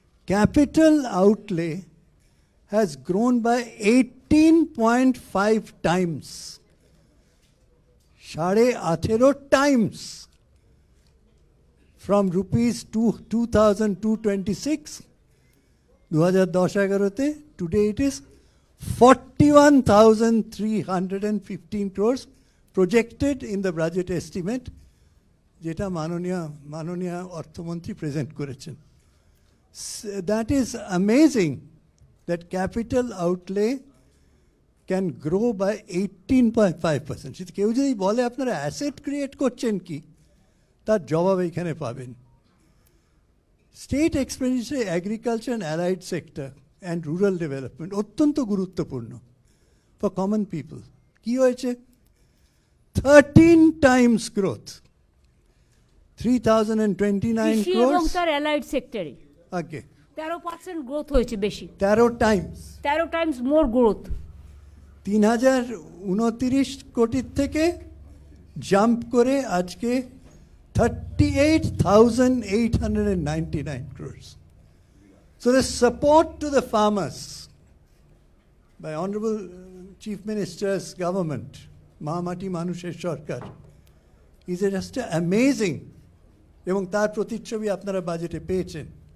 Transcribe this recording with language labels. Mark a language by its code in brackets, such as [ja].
[en] capital outlay has grown by 18.5 times, 18.5 times, from rupees 2,226 2010-11-তে, today it is 41,315 crores projected in the budget estimate, [bn] যেটা মাননীয় অর্থমন্ত্রী present করেছেন। [en] That is amazing that capital outlay can grow by 18.5%. [bn] যদি কেউ যদি বলে আপনারা asset create করছেন কি, তার জবাব এখানে পাবেন। [en] state expenditure agriculture and allied sector and rural development [bn] অত্যন্ত গুরুত্বপূর্ণ [en] For common people. [bn] কি হয়েছে? [en] 13 times growth, 3,029 [bn] কৃষি [en] crores। [bn] এবং তার অ্যালাইড সেক্টরে আগে 13% গ্রোথ হয়েছে বেশি, [en] 13 times, 13 times more growth. [bn] 3,029 কোটির থেকে জাম্প করে আজকে 38,899 crores. [en] So the support to the farmers by Honorable Chief Minister's government, Mahamati Manusher Sarkar, is just amazing. [bn] এবং তার প্রতিচ্ছবি আপনারা বাজেটে পেয়েছেন।